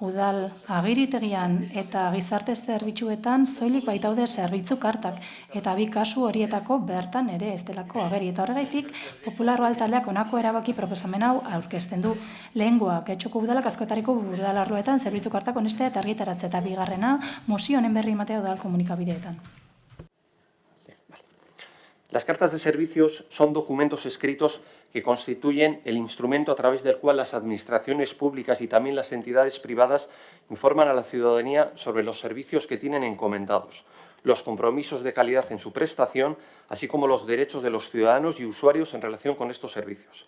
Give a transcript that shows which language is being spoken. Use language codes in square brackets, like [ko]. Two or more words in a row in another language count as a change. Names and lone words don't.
[eu] udal agiritegian eta gizarte zerbitzuetan soilik baitaude zerbitzu kartak, eta bi kasu horietako bertan ere ez delako ageri. Eta horregaitik, Popular taldeak honako erabaki proposamen hau aurkezten du. Lehengoa, Getxoko udalak askotariko udalarloetan zerbitzu kartak onestea eta argitaratzea, eta bigarrena, mozio honen berri ematea udal komunikabideetan. [es] Las cartas de servicios son documentos escritos que constituyen el instrumento a través del cual las administraciones públicas y también las entidades privadas informan a la ciudadanía sobre los servicios que tienen encomendados, los compromisos de calidad en su prestación, así como los derechos de los ciudadanos y usuarios en relación con estos servicios.